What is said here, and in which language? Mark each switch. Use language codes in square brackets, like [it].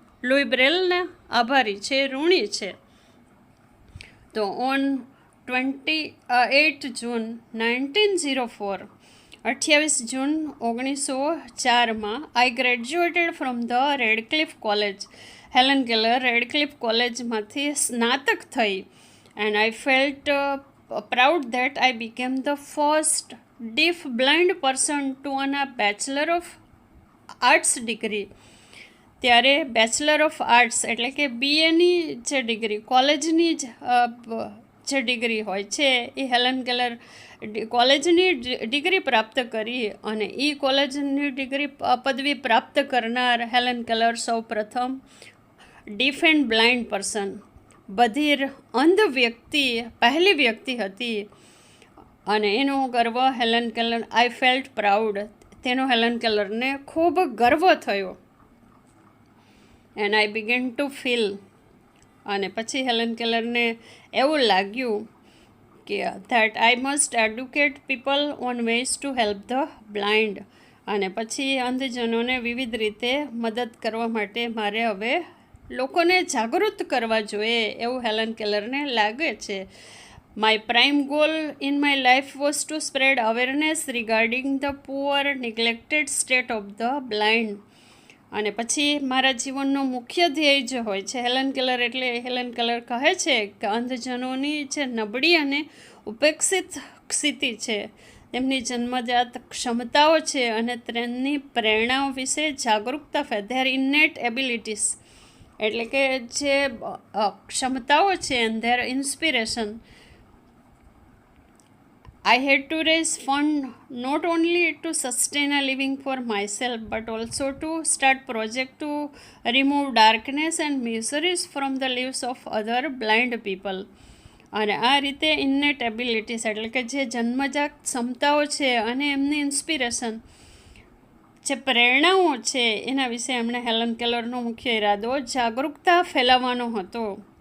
[gu] Louis બ્રેલના આભારી છે, ઋણી છે. તો on 28 June 1904, 28 June 1904માં [en] I graduated from the Radcliffe college. [gu] Helen Keller Radcliffe કોલેજમાંથી સ્નાતક થઈ. [en] And I felt proud that I became the first deaf blind person to earn a Bachelor of Arts degree. [gu] ત્યારે bachelor of arts એટલે કે બીએની જે degree, કોલેજની જે degree હોય છે એ હેલન કેલર કોલેજની ડિગ્રી પ્રાપ્ત કરી. અને એ કોલેજની ડિગ્રી પદવી પ્રાપ્ત કરનાર હેલન કેલર સૌ પ્રથમ [en] deaf and blind person, [gu] બધિર અંધ વ્યક્તિ, પહેલી વ્યક્તિ હતી. અને એનો ગર્વ હેલન કેલર, [en] I felt proud, [gu] તેનો હેલન કેલરને ખૂબ ગર્વ થયો. [en] and I began to feel, [gu] અને પછી હેલન કેલરને એવું લાગ્યું કે [en] That I must educate people on ways to help the blind. [gu] અને પછી અંધજનોને વિવિધ રીતે મદદ કરવા માટે મારે હવે લોકોને જાગૃત કરવા જોઈએ એવું હેલન કેલરને લાગે છે. [en] My prime goal in my life was to spread awareness regarding the poor, neglected state of the blind. [gu] અને પછી મારા જીવનનો મુખ્ય ધ્યેય જે હોય છે, હેલન કેલર કહે છે કે અંધજનોની જે નબળી અને ઉપેક્ષિત સ્થિતિ છે, તેમની જન્મજાત ક્ષમતાઓ છે અને તેમની પ્રેરણાઓ વિશે જાગૃતતા [en] their innate abilities, [gu] એટલે કે જે ક્ષમતાઓ છે [en] And their inspiration. I had to raise fund not only to sustain a living for myself but also to start project to remove darkness and miseries from the lives of other blind people. [gu] અને આ રીતે ઇન્નેટ abilities એટલે કે જે જન્મજાત ક્ષમતાઓ છે અને એમની ઇન્સ્પિરેશન, જે પ્રેરણાઓ છે, એના વિશે એમણે હેલન કેલરનો મુખ્ય ઈરાદો જાગૃતતા ફેલાવવાનો હતો.